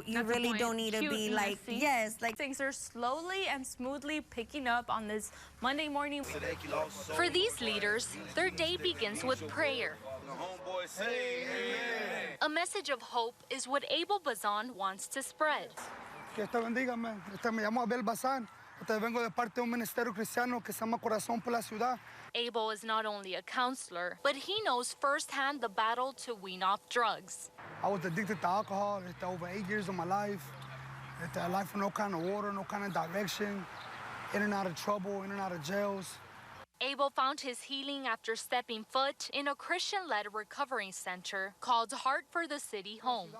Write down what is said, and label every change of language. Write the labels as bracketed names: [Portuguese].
[English] You really don't need to be like, yes, like things are slowly and smoothly picking up on this Monday morning. For these leaders, their day begins with prayer. A message of hope is what Abel Bazan wants to spread. [Spanish] Que Dios te bendiga, man. Me llamo Abel Bazán. Vengo de parte de un ministerio cristiano que se llama Corazón por la Ciudad. [English] Abel is not only a counselor, but he knows firsthand the battle to wean off drugs. I was addicted to alcohol over 8 years of my life. A life with no kind of water, no kind of direction. In and out of trouble, in and out of jails. Abel found his healing after stepping foot in a Christian-led recovery center called Heart for the City Home.